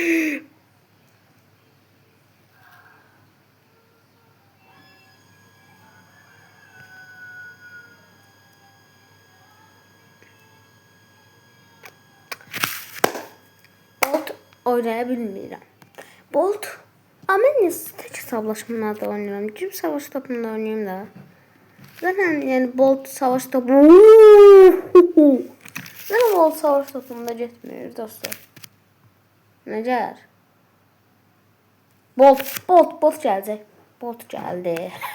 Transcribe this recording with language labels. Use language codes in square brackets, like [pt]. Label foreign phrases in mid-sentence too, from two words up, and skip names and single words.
[az] Bolt oynaya bilmirəm. Bolt. Amma mən tək hesablaşmalarda oynayıram. [tr] Cib savaş topunda oynayayım da. Zaten yani Bolt savaş topu. Zaten Bolt savaş topunda getmiyor dostlar. [az] Necər? Bolt gələcək. Bolt gəldi.